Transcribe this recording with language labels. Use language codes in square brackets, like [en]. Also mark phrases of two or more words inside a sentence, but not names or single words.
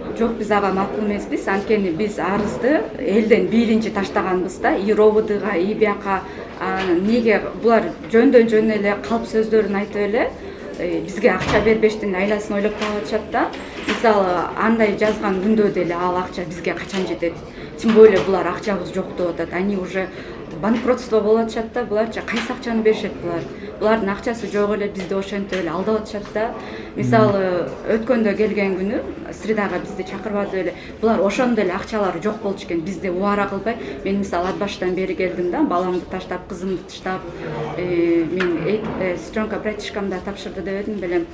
[ky] Жок, биз ага макул эмеспиз. Анткени биз арызды элден биринчи таштаганбыз да. И РОВДга, и бияка неге булар жөндөн жөн эле калп сөздөрүн айтып эле бизге акча бербештин айласын ойлоп таап атышат да. Мисалы, андай жазган күндө деле ал акча бизге качан жетет? [ru] Тем более [ky] булар акчабыз жок деп атат. [ru] Они уже банкротство [ky] болуп атышат да. Буларча кайсы акчаны беришет булар? Булардын акчасы жок эле, бизди ошентип эле алдап атышат да. Мисалы, өткөндө келген күнү средага бизди чакырбады эле. Булар ошондо эле акчалары жок болчу экен. Бизди убара кылбай, мен мисалы ат баштан бери келдим да, баламды таштап, кызымды таштап, мен сестренка братишкамды тапшырды деп эдим белем.